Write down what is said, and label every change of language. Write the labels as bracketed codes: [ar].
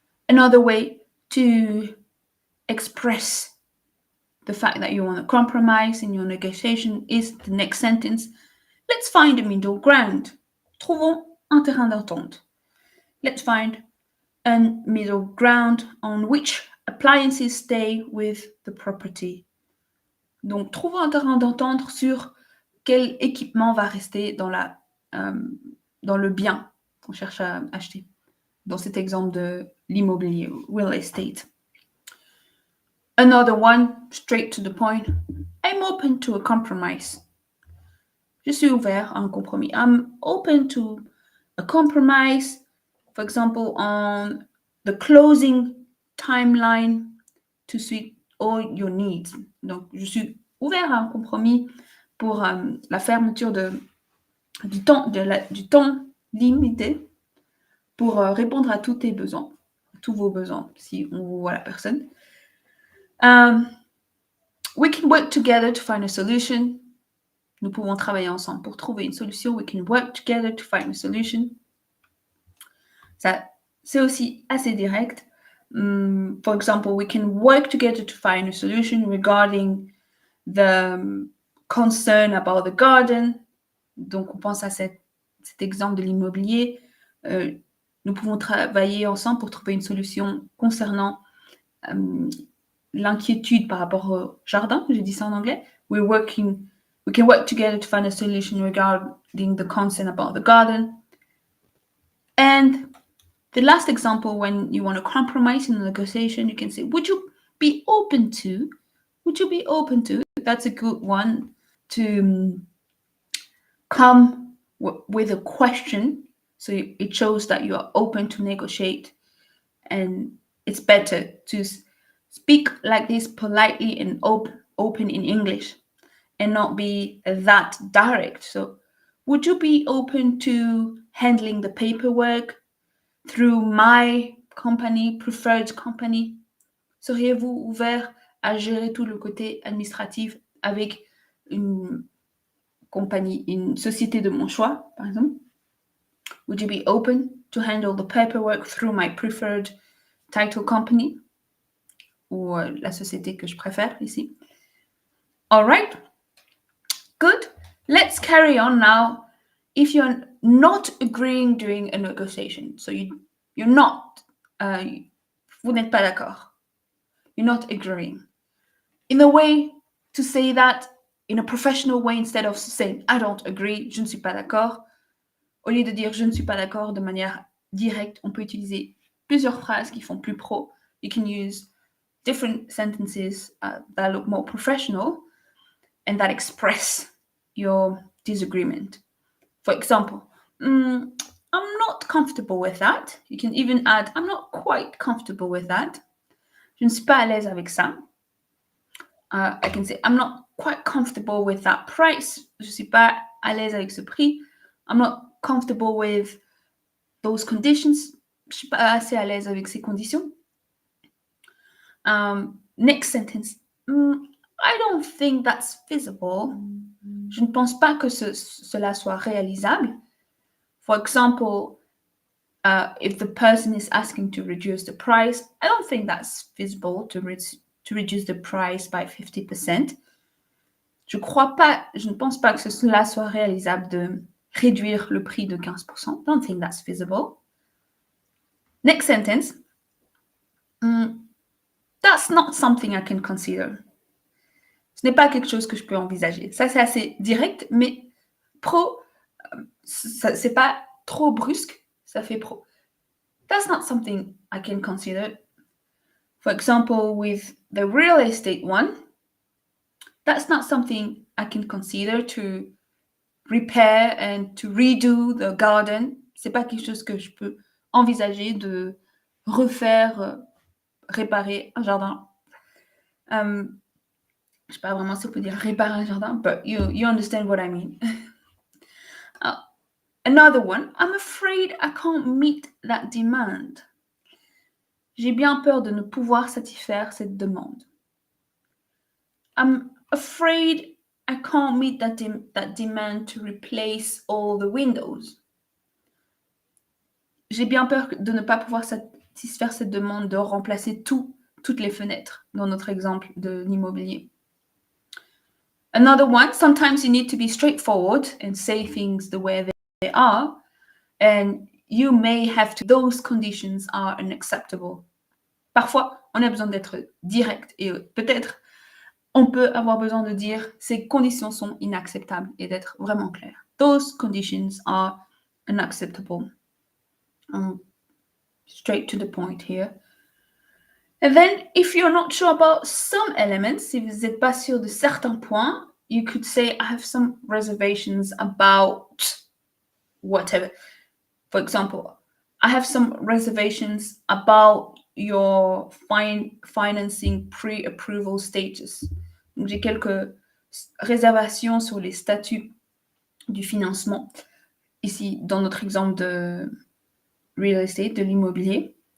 [en] Another way to express the fact that you want to compromise in your negotiation is the next sentence. Let's find a middle ground. [fr] Trouvons un terrain d'entente. [en] Let's find a middle ground on which appliances stay with the property. [fr] Donc, trouvons un terrain d'entente sur quel équipement va rester dans le bien qu'on cherche à acheter. Dans cet exemple de l'immobilier, real estate. [en] Another one, straight to the point. I'm open to a compromise. [fr] Je suis ouvert à un compromis. [en] I'm open to a compromise, for example, on the closing timeline to suit all your needs. [fr] Donc, je suis ouvert à un compromis pour la fermeture du temps limité pour répondre à tous tes besoins, tous vos besoins, si on vous voit la personne. [en] We can work together to find a solution. [fr] Nous pouvons travailler ensemble pour trouver une solution. [en] We can work together to find a solution. [fr] Ça, c'est aussi assez direct. [en] For example, we can work together to find a solution regarding the concern about the garden. [fr] Donc, on pense à cet exemple de l'immobilier. Nous pouvons travailler ensemble pour trouver une solution concernant l'inquiétude par rapport au jardin. J'ai dit ça en anglais. [en] We can work together to find a solution regarding the concern about the garden. And the last example, when you want to compromise in a negotiation, you can say, would you be open to? That's a good one to come with a question. So it shows that you are open to negotiate. And it's better to speak like this politely and open in English and not be that direct. So, would you be open to handling the paperwork through my company, preferred company? [fr] Seriez-vous ouvert à gérer tout le côté administratif avec une compagnie, une société de mon choix, par exemple? [en] Would you be open to handle the paperwork through my preferred title company? [fr] Ou la société que je préfère ici. [en] All right. Good. Let's carry on now. If you're not agreeing during a negotiation, so you're not, [fr] vous n'êtes pas d'accord. [en] You're not agreeing. [fr] In a way to say that in a professional way, instead of saying [en] I don't agree, [fr] je ne suis pas d'accord, au lieu de dire je ne suis pas d'accord de manière directe, on peut utiliser plusieurs phrases qui font plus pro. [en] You can use different sentences that look more professional and that express your disagreement. For example, I'm not comfortable with that. You can even add, I'm not quite comfortable with that. [fr] Je ne suis pas à l'aise avec ça. [en] I can say, I'm not quite comfortable with that price. [fr] Je ne suis pas à l'aise avec ce prix. [en] I'm not comfortable with those conditions. [fr] Je ne suis pas assez à l'aise avec ces conditions. [en] Next sentence. I don't think that's feasible. [fr] Je ne pense pas que cela soit réalisable. [en] For example, if the person is asking to reduce the price, I don't think that's feasible to reduce the price by 50%. [fr] Je ne pense pas que cela soit réalisable de réduire le prix de 15%. [en] I don't think that's feasible. Next sentence. That's not something I can consider. [fr] Ce n'est pas quelque chose que je peux envisager. Ça, c'est assez direct, mais c'est pas trop brusque, ça fait pro. [en] That's not something I can consider. For example, with the real estate one, that's not something I can consider to repair and to redo the garden. [fr] C'est pas quelque chose que je peux envisager de refaire, réparer un jardin. Je sais pas vraiment si on peut dire réparer un jardin, [en] but you understand what I mean. Another one, I'm afraid I can't meet that demand. [fr] J'ai bien peur de ne pouvoir satisfaire cette demande. [en] I'm afraid I can't meet that demand to replace all the windows. [fr] J'ai bien peur de ne pas pouvoir satisfaire cette demande de remplacer toutes les fenêtres dans notre exemple de l'immobilier. [en] Another one, sometimes you need to be straightforward and say things the way they are, and you may have to, those conditions are unacceptable. [fr] Parfois, on a besoin d'être direct et peut-être on peut avoir besoin de dire ces conditions sont inacceptables et d'être vraiment clair. [en] Those conditions are unacceptable. Straight to the point here. And then, if you're not sure about some elements, [fr] si vous n'êtes pas sûr de certains points, [en] you could say, I have some reservations about whatever. For example, I have some reservations about your financing pre-approval status. [fr] Donc, j'ai quelques réservations sur les statuts du financement. Ici, dans notre exemple de real estate, de l'immobilier.